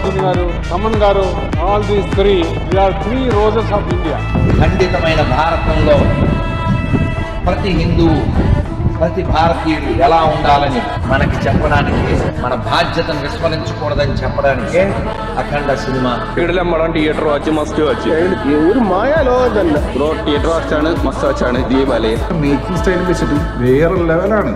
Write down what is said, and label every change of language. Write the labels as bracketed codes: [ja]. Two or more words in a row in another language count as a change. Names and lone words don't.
[te] నాగార్జున గారు, తమన్ గారు, [en] all these three roses of India. [te] ఖండితమైన భారతంలో ప్రతి హిందువు, ప్రతి భారతీయుడు ఎలా ఉండాలని మనకి చెప్పడానికి, మన బాధ్యతను విస్మరించకూడదని చెప్పడానికే అఖండ సినిమా. [en] theatre watch must watch. [ml] ഒരു മായാലോകമല്ല ബ്രോ [en] theatre watch must watch [ml] ദീപാലയ. [en] making style [ml] വെച്ചിട്ട് വേറെ ലെവലാണ്.